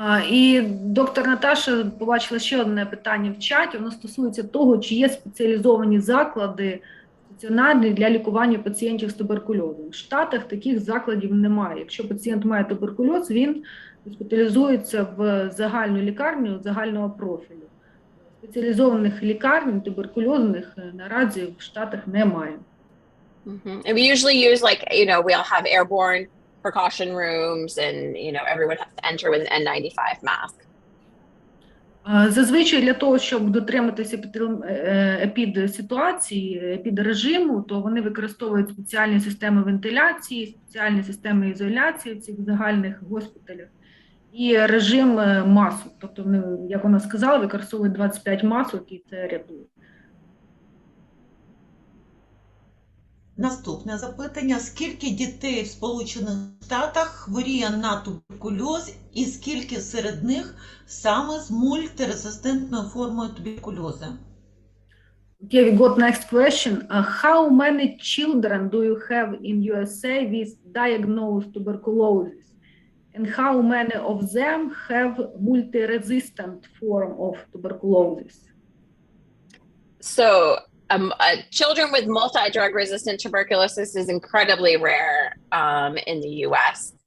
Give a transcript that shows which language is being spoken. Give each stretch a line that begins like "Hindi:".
Ukrainian: І доктор Наташа побачила ще одне питання в чаті, воно стосується того, чи є спеціалізовані заклади стаціонарні для лікування пацієнтів з туберкульозом. В Штатах таких закладів немає. Якщо пацієнт має туберкульоз, він госпіталізується в загальну лікарню загального профілю. Спеціалізованих лікарень туберкульозних наразі в Штатах немає.
English: And we usually use, like, we'll have airborne precaution rooms and, everyone has to enter with an N95 mask.
Ukrainian: Зазвичай для того, щоб дотриматися епідситуації, епідрежиму, то вони використовують спеціальні системи вентиляції, спеціальні системи ізоляції в цих загальних госпіталях і режим масок. Тобто, вони, як вона сказала, використовують 25 масок і це рятує. Наступне запитання. Скільки дітей в Сполучених Штатах хворіє на туберкульоз і скільки серед них саме з мультирезистентною формою туберкульозу?
English: Okay, we got next question. How many children do you have in USA with diagnosed tuberculosis? And how many of them have multi-resistant form of tuberculosis? So, children with multi-drug resistant tuberculosis is incredibly rare in the US.